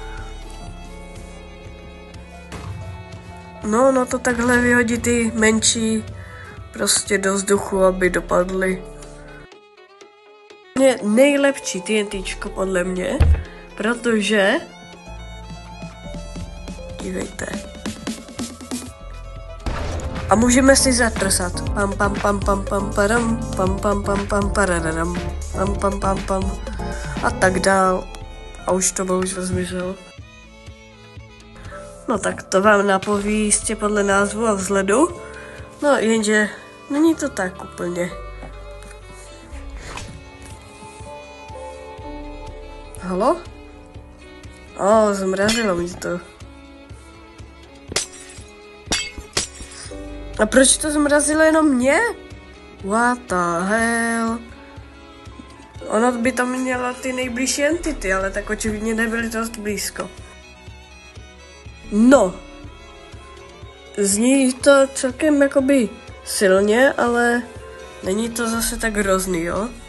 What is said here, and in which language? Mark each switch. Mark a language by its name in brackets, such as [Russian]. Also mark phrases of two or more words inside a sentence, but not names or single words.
[Czech] No to takhle vyhodí ty menší prostě do vzduchu, aby dopadly. Nejlepší TNTčko podle mě, protože dívejte. A můžeme si zatrsat. Pam pam pam pam pam padam, pam pam pam pam paradadam, pam pam pam pam a tak dál. A už to bohužel zmizel. No tak to vám napoví jistě podle názvu a vzhledu. No jenže není to tak úplně. Halo? Zmrazilo mi to. A proč to zmrazilo jenom mě? [English] What the hell? [Czech] Ono by tam mělo ty nejbližší entity, ale tak očividně nebyly dost blízko. No. Zní to celkem jakoby silně, ale není to zase tak hrozný, jo?